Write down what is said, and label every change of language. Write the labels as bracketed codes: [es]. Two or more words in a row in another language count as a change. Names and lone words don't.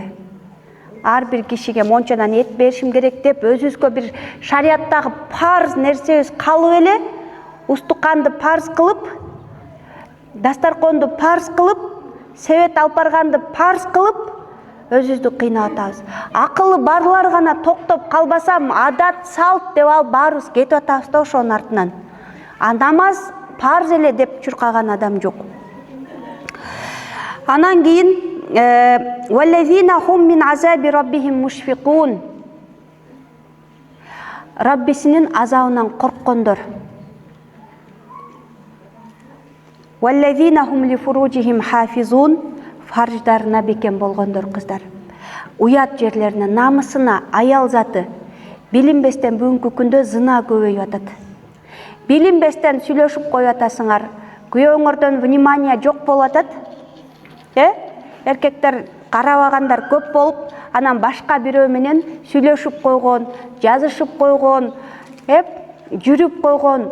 [ky] Ар бир кишиге мончадан эт беришим керек деп, өзүбүзгө бир шарияттагы парз нерсебиз калып эле, устуканды парз кылып, дастарконду парз кылып, себет алып барганды парз кылып, өзүбүздү кыйнап атабыз. Акылы барлар гана токтоп калбасам, адат, салт деп алып баарыбыз кетип атабыз да ошонун артынан. Намаз парз эле деп чуркаган адам жок. Анан кийин [ar] والذين هم من عذاب ربهم مشفقون. [ky] Раббисинин азабынан корккондор. [ar] والذين هم لفروجهم حافظون. [ky] Фарждарына бекем болгондор кыздар. Уят жерлерине, намысына аял заты билинбестен бүгүнкү күндө зына көбөйүп атат. Билинбестен сүйлөшүп коюп атасыңар. Күйөөңөрдөн внимание жок болуп атат. Эркектер карабагандар көп болуп, анан башка бирөө менен сүйлөшүп койгон, жазышып койгон, жүрүп койгон.